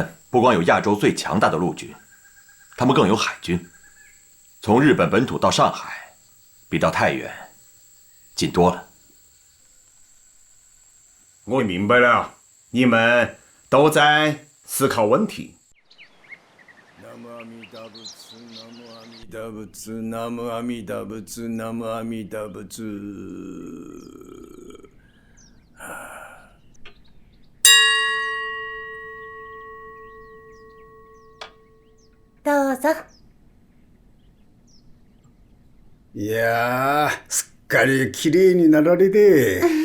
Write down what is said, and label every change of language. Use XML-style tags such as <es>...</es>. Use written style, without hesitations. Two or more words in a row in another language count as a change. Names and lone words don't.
<zh>日本不光有亚洲最强大的陆军， 他们更有海军，从日本本土到上海，比到太原近多了。我明白了，你们都在思考问题。</zh> <ja>南无阿弥陀仏、南無阿弥陀仏、南無阿弥陀仏、南無阿弥陀仏。どうぞ。いやー、すっかり綺麗になられて。</ja>